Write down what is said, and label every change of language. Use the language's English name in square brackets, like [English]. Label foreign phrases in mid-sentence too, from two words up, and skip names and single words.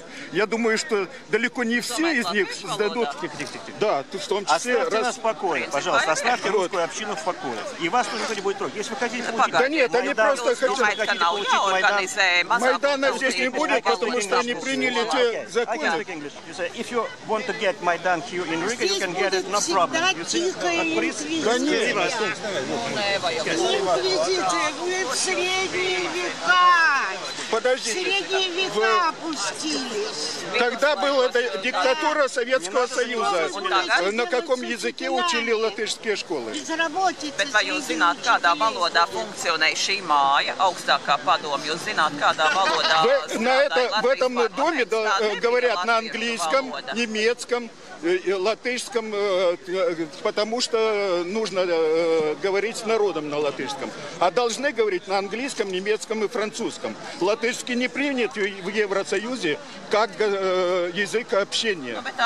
[Russian] Я думаю, что далеко не все из них сдадут. Да, в том числе... Оставьте нас в покое, пожалуйста, оставьте русскую общину в покое. И вас тоже никто не будет трогать. Если вы хотите получить... Да нет, они просто хотят... Майдан... Майдана здесь не будет, потому что они приняли те законы. [English] If you want to get Майдан here in Riga, you can get it, no problem. [Russian] Конечно. Инквизиция будет в средние века. Подождите. Средние века опустились. Тогда была диктатура Советского Союза. На каком языке учили латышские школы? Безработица. [Latvian] Bet vai jūs zināt, kādā valodā funkcionē šī māja, augstākā padoma? Jūs zināt, kādā valodā [Russian] В этом доме говорят на английском, немецком, латышском, потому что нужно говорить с народом на латышском. А должны говорить на английском, немецком и французском. Латышский не принят в Евросоюзе как язык общения.